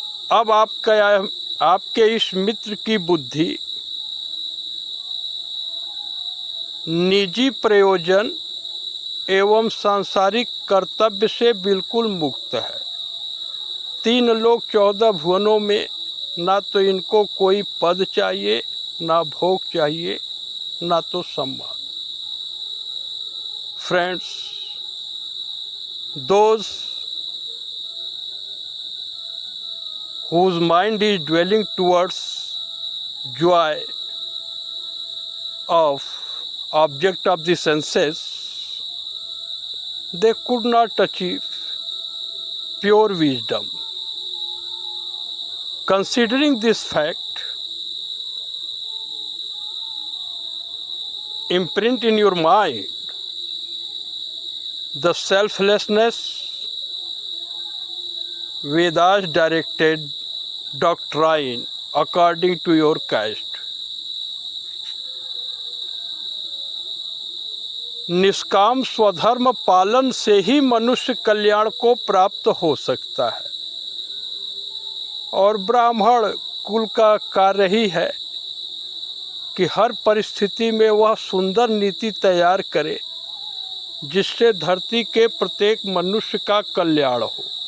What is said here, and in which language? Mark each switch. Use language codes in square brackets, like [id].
[hi] अब आपके इस मित्र की बुद्धि निजी प्रयोजन एवं सांसारिक कर्तव्य से बिल्कुल मुक्त है। 3 लोक 14 भुवनों में ना तो इनको कोई पद चाहिए, ना भोग चाहिए, ना तो सम्मान। Friends, [en] those whose mind is dwelling towards joy of object of the senses, they could not achieve pure wisdom. Considering this fact, imprint in your mind the selflessness Vedas directed doctrine according to your caste. [hi] निष्काम स्वधर्म पालन से ही मनुष्य कल्याण को प्राप्त हो सकता है, और ब्राह्मण कुल का कार्य ही है कि हर परिस्थिति में वह सुंदर नीति तैयार करे जिससे धरती के प्रत्येक मनुष्य का कल्याण हो।